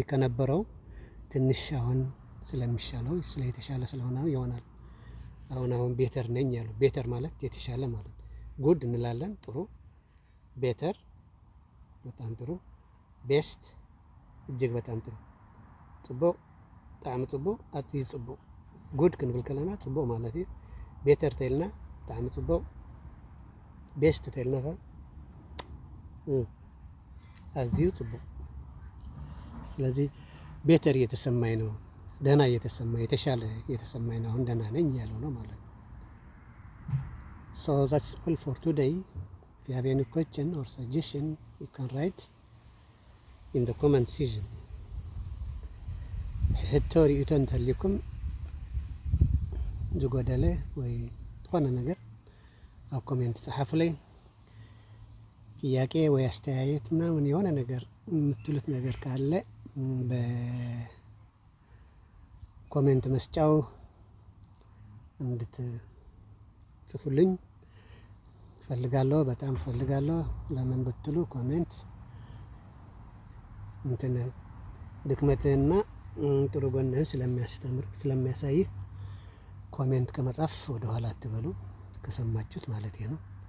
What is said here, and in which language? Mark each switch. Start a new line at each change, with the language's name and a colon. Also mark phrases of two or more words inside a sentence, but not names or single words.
Amharic: ከነበረው ትንሽ አሁን ስለሚሻለው የተሻለ ስለሆነ ይሆናል። አሁን ቤተር ነኝ ያለው። ቤተር ማለት የተሻለ ማለት ጉድ እንላለን፣ ጥሩ። ቤተር በጣም ጥሩ። ቤስት እጅግ በጣም ጥሩ።
Tigrinya: ጽቡቅ ጣዕሚ ጽቡቅ፣ ኣዝዩ ጽቡቅ። ጉድ ክንብል ከለና ጽቡቅ ማለት እዩ። ቤተር ተይልና ጣዕሚ ጽቡቅ፣ ቤስት ተይልና ኣዝዩ ጽቡቅ።
Amharic: ስለዚህ ቤተር እየተሰማኝ ነው፣ ደህና እየተሰማኝ፣ የተሻለ እየተሰማኝ ነው፣ አሁን ደህና ነኝ እያለው ነው ማለት ነው።
English: So that's all for today. If you have any question or suggestion, you can write. in the comment section
Tigrinya: ሕቶ ሪእቶ እንተልይኩም ዝጎደለ ወይ ዝኾነ ነገር ኣብ ኮሜንት ጻሓፉለይ።
Amharic: ጥያቄ ወይ አስተያየት ምናምን የሆነ ነገር የምትሉት ነገር ካለ በኮሜንት መስጫው እንድትጽፉልኝ ፈልጋለሁ። በጣም ፈልጋለሁ። ለምን ብትሉ ኮሜንት እንትን ድክመትህና ጥሩ ጎንህን ስለሚያስተምር ስለሚያሳይ ኮሜንት ከመጻፍ ወደ ኋላ አትበሉ፣ ከሰማችሁት ማለት ነው።